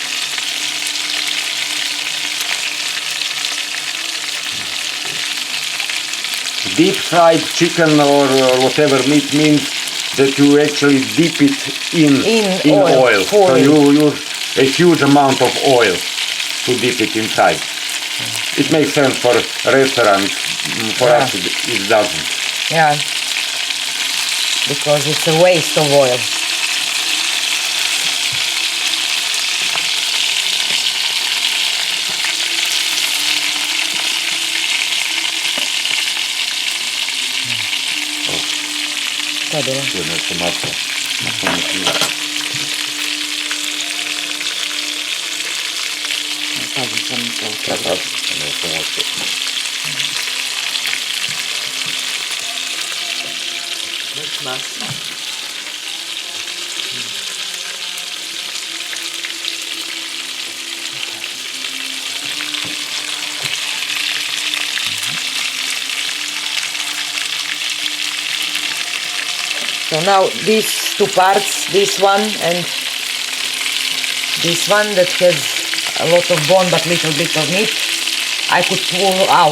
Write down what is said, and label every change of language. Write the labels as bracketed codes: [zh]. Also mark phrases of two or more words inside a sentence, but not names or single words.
[en] Deep fried chicken or whatever meat means that you actually dip it in oil. So fully. you use a huge amount of oil to dip it inside. It makes sense for restaurants, for Yeah. us it doesn't. Yeah, because it's a waste of oil. [sr] Šta je bilo? Nešto maslo. Pazi, sam to. Baš masno. [en] So now these two parts, this one and this one that has a lot of bone but little bit of meat, I could pull out.